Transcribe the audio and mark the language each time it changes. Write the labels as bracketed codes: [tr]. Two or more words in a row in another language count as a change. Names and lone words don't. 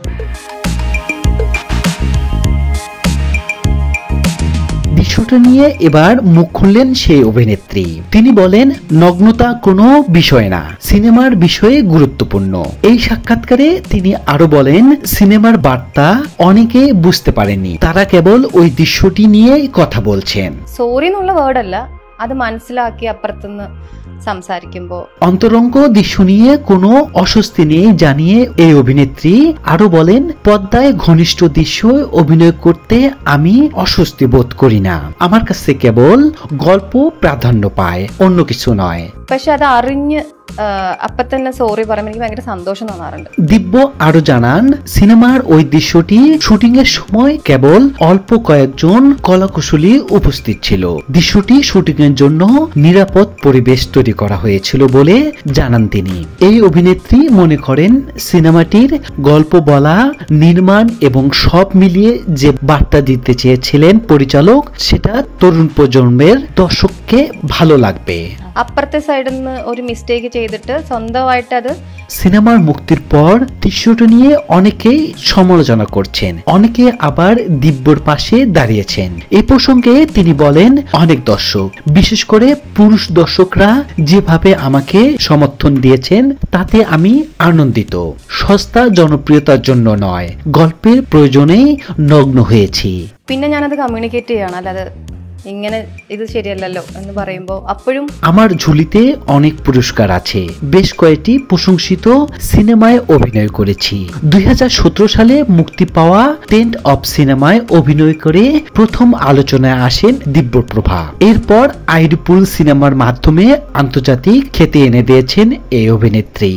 [bn] দৃশ্যটা নিয়ে এবার মুখ খুললেন সেই অভিনেত্রী। তিনি বলেন, নগ্নতা কোনো বিষয় না, সিনেমার বিষয়ে গুরুত্বপূর্ণ। এই সাক্ষাৎকারে তিনি আরো বলেন, সিনেমার বার্তা অনেকে বুঝতে পারেনি, তারা কেবল ওই দৃশ্যটি নিয়ে কথা বলছেন। [ml] സോറി എന്നുള്ള വേർഡ് അല്ല, അത് മനസ്സിലാക്കി അപ്പുറത്തുനിന്ന് സംസാരിക്കുമ്പോൾ [bn] অন্তরঙ্গ দৃশ্য নিয়ে কোনো অস্বস্তি নেই জানিয়ে এই অভিনেত্রী আরো বলেন, পর্দায় ঘনিষ্ঠ দৃশ্য অভিনয় করতে আমি অস্বস্তি বোধ করি না, আমার কাছে কেবল গল্প প্রাধান্য পায়, অন্য কিছু নয়। [ml] പക്ഷെ അത് അറിഞ്ഞ് അപ്പൊ തന്നെ സോറി പറയുമ്പോൾ എനിക്ക് ഭയങ്കര സന്തോഷം തോന്നാറുണ്ട്। [bn] দিব্য আরো জানান, সিনেমার ওই দৃশ্যটি শুটিং এর সময় কেবল অল্প কয়েকজন কলাকুশলী উপস্থিত ছিল। দৃশ্যটি শুটিং এর জন্য নিরাপদ পরিবেশ তৈরি করা হয়েছিল বলে জানান তিনি। এই অভিনেত্রী মনে করেন, সিনেমাটির গল্প বলা, নির্মাণ এবং সব মিলিয়ে যে বার্তা দিতে চেয়েছিলেন পরিচালক, সেটা তরুণ প্রজন্মের দর্শককে ভালো লাগবে। [ml] അപ്പുറത്തെ സൈഡിൽ നിന്ന് ഒരു മിസ്റ്റേക്ക് ചെയ്തിട്ട് സ്വന്തമായിട്ട് അത് [bn] সিনেমার মুক্তির পর দৃশ্যটি নিয়ে অনেকেই সমালোচনা করছেন, অনেকে আবার দিব্যর পাশে দাঁড়িয়েছেন। এই প্রসঙ্গে তিনি বলেন, অনেক দর্শক, বিশেষ করে পুরুষ দর্শকরা যেভাবে আমাকে সমর্থন দিয়েছেন তাতে আমি আনন্দিত। সস্তা জনপ্রিয়তার জন্য নয়, গল্পের প্রয়োজনেই নগ্ন হয়েছি। [ml] പിന്നെ ഞാനത് കമ്മ്യൂണിക്കേറ്റ് ചെയ്യണം, അല്ലാതെ ഇങ്ങനെ ഇത് ശരിയല്ലല്ലോ എന്ന് പറയുമ്പോൾ അപ്പോഴും [bn] আমার ঝুলিতে অনেক পুরস্কার আছে, বেশ কয়েকটি প্রশংসিত সিনেমায় অভিনয় করেছি। 2017 সালে মুক্তি পাওয়া টেন্ট অফ সিনেমায় অভিনয় করে প্রথম আলোচনায় আসেন দিব্যপ্রভা। এরপর আইডিপুল সিনেমার মাধ্যমে আন্তর্জাতিক খ্যাতি এনে দিয়েছেন এই অভিনেত্রী।